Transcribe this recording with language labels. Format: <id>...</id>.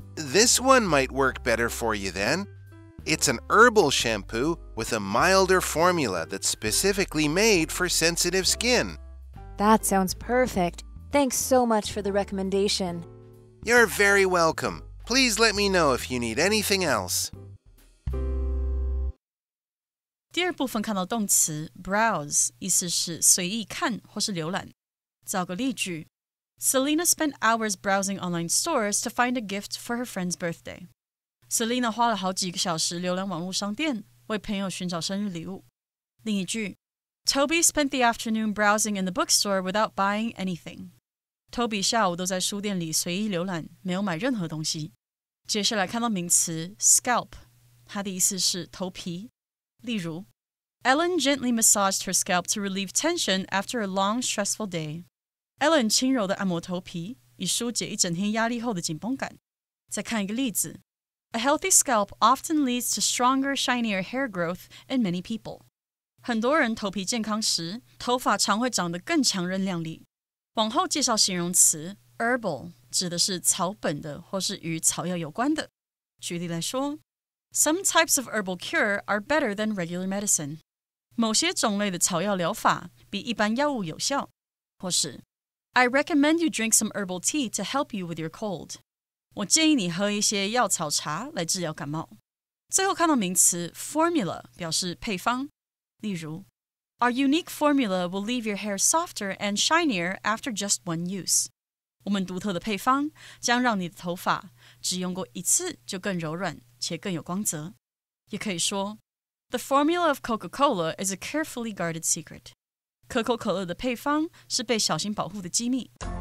<en>This one might work better for you then. It's an herbal shampoo with a milder formula that's specifically made for sensitive skin. That sounds perfect. Thanks so much for the recommendation. You're very welcome. Please let me know if you need anything else.</en> <zh>第二部分看到动词 browse， 意思是随意看或是浏览。造个例句</zh> <en>Selena spent hours browsing online stores to find a gift for her friend's birthday.</en> <zh>Selena 花了好几个小时浏览网络商店，为朋友寻找生日礼物。另一句</zh> <en>Toby spent the afternoon browsing in the bookstore without buying anything.</en> <zh>Toby 下午都在书店里随意浏览，没有买任何东西。接下来看到名词 scalp， 它的意思是头皮。例如</zh> <en>Ellen gently massaged her scalp to relieve tension after a long, stressful day.</en> <zh>Ellen 轻柔地按摩头皮，以疏解一整天压力后的紧绷感。再看一个例子</zh> <en>A healthy scalp often leads to stronger, shinier hair growth in many people.</en> <zh>很多人头皮健康时，头发常会长得更强韧亮丽。往后介绍形容词 herbal， 指的是草本的或是与草药有关的。举例来说</zh> <en>Some types of herbal cure are better than regular medicine.</en> <zh>某些种类的草药疗法比一般药物有效。或是</zh> <en>I recommend you drink some herbal tea to help you with your cold.</en> <zh>我建议你喝一些药草茶来治疗感冒。最后看到名词 formula 表示配方。例如</zh> <en>Our unique formula will leave your hair softer and shinier after just one use.</en> <zh>我们独特的配方将让你的头发只用过一次就更柔软且更有光泽。也可以说</zh> <en>The formula of Coca-Cola is a carefully guarded secret.</en> <zh>可口可乐的配方是被小心保护的机密。</zh>